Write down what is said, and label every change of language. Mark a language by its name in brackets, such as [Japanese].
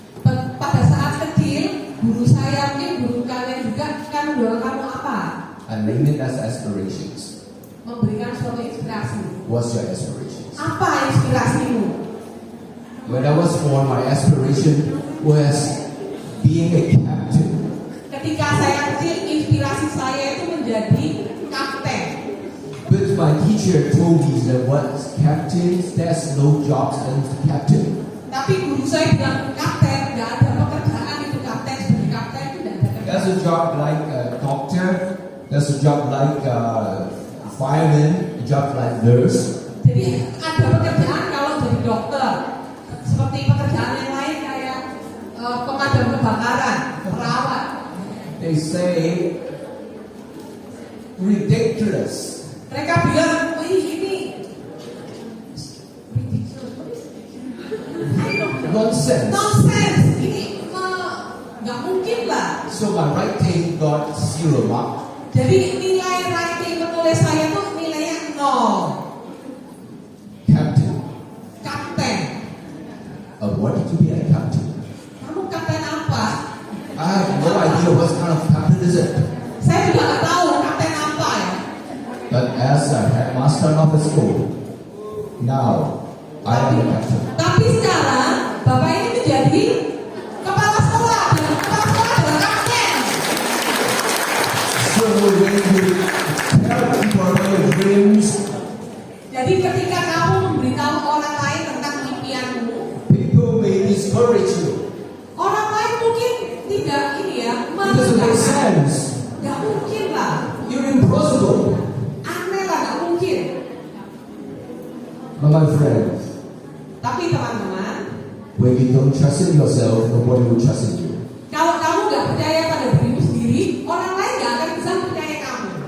[Indonesian] Pada saat kecil, guru saya mungkin guru kalian juga kan mendorong kamu apa? [English] And name it as aspirations. [Indonesian] Memberikan suatu inspirasi. [English] What's your aspirations? [Indonesian] Apa inspirasimu? [English] When I was born, my aspiration was being a captain. [Indonesian] Ketika saya kecil, inspirasi saya itu menjadi kapten. [English] But my teacher told me that what captains, there's no jobs than captain. [Indonesian] Tapi guru saya bilang kapten, nggak ada pekerjaan itu kapten. Sebagai kapten itu tidak ada [English] There's [Indonesian] pekerjaan. [English] a job like a doctor, there's a job like fireman, a job like nurse. [Indonesian] Jadi ada pekerjaan kalau jadi dokter, seperti pekerjaan kebakaran, perawat. [English] They say ridiculous. [Indonesian] Mereka bilang, wih ini [English] Nonsense. [Indonesian] nonsense, ini nggak mungkin lah. [English] So my writing got 0 mark. [Indonesian] Jadi nilai writing menulis saya tuh nilainya 0. [English] Captain. [Indonesian] Kapten, [English] What did you be a captain? [Indonesian] kamu kapten apa? [English] I have no idea what kind of captain is it. [Indonesian] Saya juga nggak tahu kapten apa ya. [English] But as a headmaster of the school, now I am the captain. [Indonesian] Tapi sekarang Bapak ini menjadi kepala sekolah dan kepala sekolah adalah kapten. [English] So when you tell people about your dreams, [Indonesian] Jadi ketika kamu memberitahu orang lain tentang impianmu, [English] people may discourage you. [Indonesian] orang lain mungkin tidak ini ya, [English] It doesn't make [Indonesian] mengatakan [English] sense. [Indonesian] nggak mungkin lah, [English] You're impossible. [Indonesian] aneh lah, nggak mungkin. [English] But my friends, [Indonesian] Tapi teman-teman, [English] when you don't trust in yourself, nobody will trust in you. [Indonesian] kalau kamu nggak percaya pada dirimu sendiri, orang lain nggak akan bisa percaya kamu.